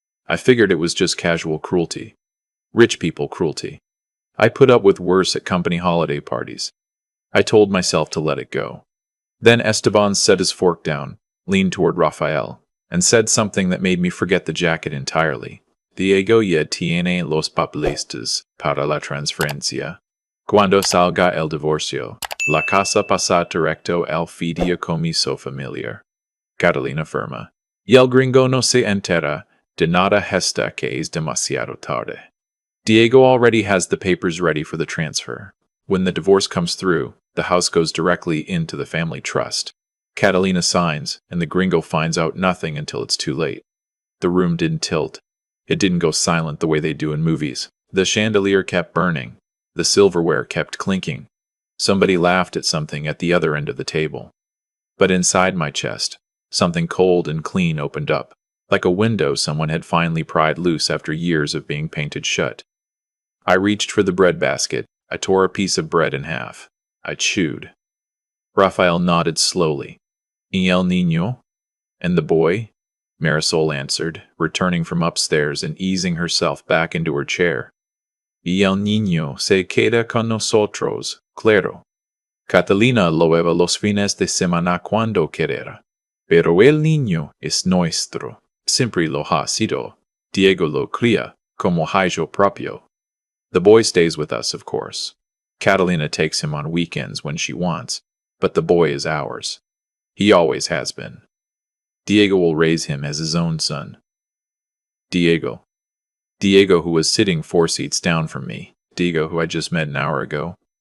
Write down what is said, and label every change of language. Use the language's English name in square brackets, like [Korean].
[English] I figured it was just casual cruelty. Rich people cruelty. I put up with worse at company holiday parties. I told myself to let it go. Then Esteban set his fork down, leaned toward Rafael, and said something that made me forget the jacket entirely. [Spanish] "Diego ya tiene los papeles para la transferencia. Cuando salga el divorcio, la casa pasa directo al fideicomiso familiar." Catalina firma. "Y el gringo no se entera de nada hasta que es demasiado tarde." [English] Diego already has the papers ready for the transfer. When the divorce comes through, the house goes directly into the family trust. Catalina signs, and the gringo finds out nothing until it's too late. The room didn't tilt. It didn't go silent the way they do in movies. The chandelier kept burning. The silverware kept clinking. Somebody laughed at something at the other end of the table. But inside my chest, something cold and clean opened up, like a window someone had finally pried loose after years of being painted shut. I reached for the breadbasket. I tore a piece of bread in half. I chewed. Rafael nodded slowly. [Spanish] "Y el niño?" [English] "And the boy?" Marisol answered, returning from upstairs and easing herself back into her chair. [Spanish] "Y el niño se queda con nosotros, claro. Catalina lo lleva los fines de semana cuando quiera. Pero el niño es nuestro. Siempre lo ha sido. Diego lo cría como hijo propio." [English] The boy stays with us, of course. Catalina takes him on weekends when she wants, but the boy is ours. He always has been. Diego will raise him as his own son. Diego. Diego, who was sitting 4 seats down from me. Diego, who I just met an hour ago.